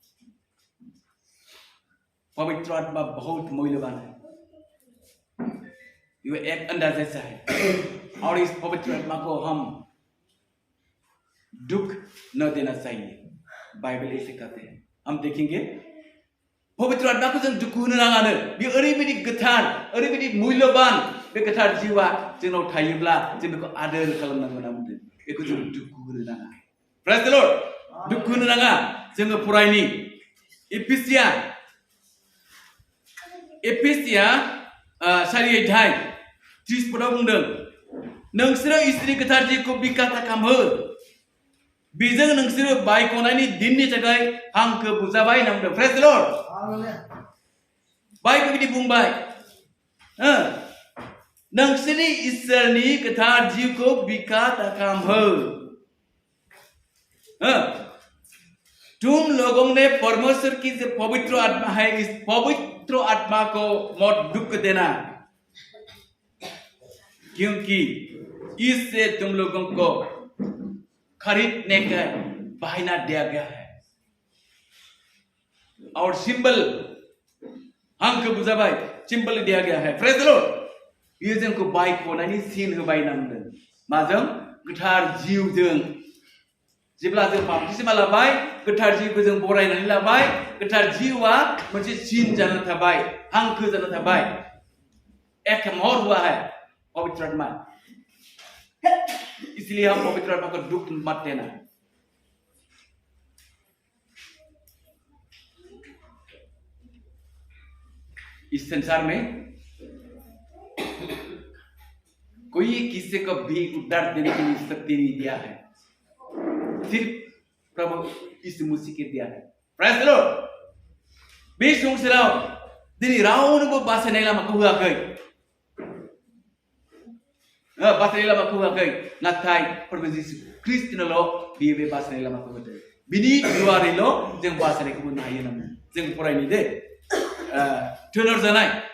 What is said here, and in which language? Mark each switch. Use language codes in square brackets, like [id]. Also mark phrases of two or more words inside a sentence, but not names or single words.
[hi] पवित्र आत्मा बहुत मूल्यवान है, ये एक अंडा जैसा है, और इस पवित्र आत्मा को हम दुख न देना चाहिए। बाइबल ऐसे कहते हैं। हम देखेंगे पवित्र आत्मा को [brx] जों दुखु होनो नाङानो। बे ओरैबायदि गोथार, ओरैबायदि मूल्यवान। बे गोथार जिउआ जोंनाव थायोब्ला जों बेखौ आदोर खालामनांगौ होनना बुंदों। बेखौ जों दुखु होनो नाङा। [en] Praise the Lord. [brx] दुखु होनो नाङा। जोङो फरायनि एफिसिया 4:30 पदाव बुंदों, नोंसोरो इसोरनि गोथार जिउखौ बिखाथा खालामहो, बेजों नोंसोरो बायख'नायनि दिननि थाखाय हांखो बुजाबाय होनना बुंदों। [en] Praise the Lord. [brx] बाइबल बिदि बुंबाय, नोंसोरनि इसोरनि गोथार जिउखौ बिखाथा खालामहो। [hi] तुम लोगों ने परमेश्वर की जो पवित्र आत्मा है, इस पवित्र आत्मा को मत दुख देना, क्योंकि इससे तुम लोगों को खरीदने का बहाना दिया गया है और सिंबल [brx] हांखो बुजाबाय, [hi] सिंबल दिया गया है। [en] Praise the Lord. [brx] बियो जोंखौ बायख'नायनि सिन होबाय नांदों माजों गोथार जिउजों जेब्ला जों बाप्तिस्मा लाबाय गोथार जिउखौ जों बरायनानै लाबाय गोथार जिउआ मोनसे सिन जाना थाबाय हांखो जाना थाबाय [hi] एक मोहर हुआ है पवित्र आत्मा इसलिए हम पवित्र आत्मा को दुख मत देना इस संसार में कोई किसी को भी उद्धार देने की शक्ति नहीं दिया है सिर्फ प्रभु यीशु मसीह के दिया है [en] Praise the Lord [brx] बे संसाराव दिनै रावनोबो बासायनाय लामाखौ होआखै बासायनाय लामाखौ होआखै नाथाय प्रभु यीशु ख्रीष्टनोल' बियो बे बासायनाय लामाखौ होदों बिनि दुआरैल' जों बासायनायखौ मोननो हायो होननानै जों फरायनि दे थोनहर जानाय